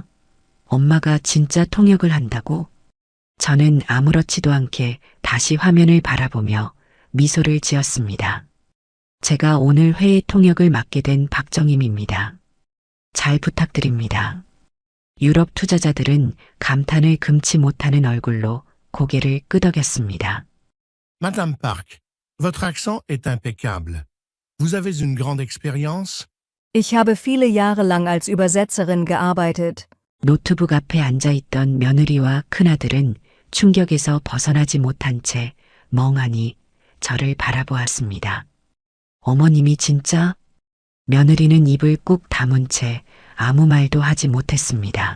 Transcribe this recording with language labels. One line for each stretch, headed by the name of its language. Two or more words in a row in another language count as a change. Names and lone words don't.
Korean: 엄마가 진짜 통역을 한다고? 저는 아무렇지도 않게 다시 화면을 바라보며 미소를 지었습니다. 제가 오늘 회의 통역을 맡게 된 박정임입니다. 잘 부탁드립니다. 유럽 투자자들은 감탄을 금치 못하는 얼굴로 고개를 끄덕였습니다.
French: Madame Park, votre accent est impeccable. Vous avez une grande expérience?
German: Ich habe viele Jahre lang als Übersetzerin gearbeitet.
Korean: 노트북 앞에 앉아있던 며느리와 큰아들은 충격에서 벗어나지 못한 채 멍하니 저를 바라보았습니다. 어머님이 진짜? 며느리는 입을 꾹 다문 채 아무 말도 하지 못했습니다.